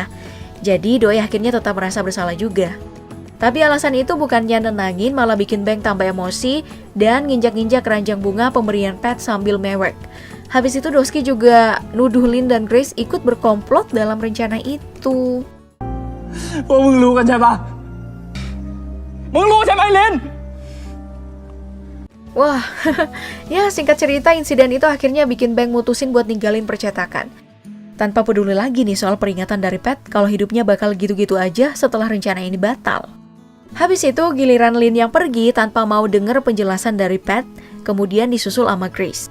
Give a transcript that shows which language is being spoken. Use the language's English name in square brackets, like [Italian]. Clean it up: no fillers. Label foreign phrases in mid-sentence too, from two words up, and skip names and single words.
[Indonesian] Jadi Doi akhirnya tetap merasa bersalah juga. Tapi alasan itu bukannya nenangin, malah bikin Bank tambah emosi dan nginjak-nginjak keranjang bunga pemberian Pat sambil mewek. Habis itu Doski juga nuduh Lynn dan Grace ikut berkomplot dalam rencana itu. [Thai] พวกมึงรู้กันใช่ปะมึงรู้ใช่ไหมลิน [Indonesian] Wah, ya singkat cerita insiden itu akhirnya bikin Bank mutusin buat ninggalin percetakan. Tanpa peduli lagi nih soal peringatan dari Pat kalau hidupnya bakal gitu-gitu aja setelah rencana ini batal. Habis itu giliran Lynn yang pergi tanpa mau denger penjelasan dari Pat, kemudian disusul sama Grace.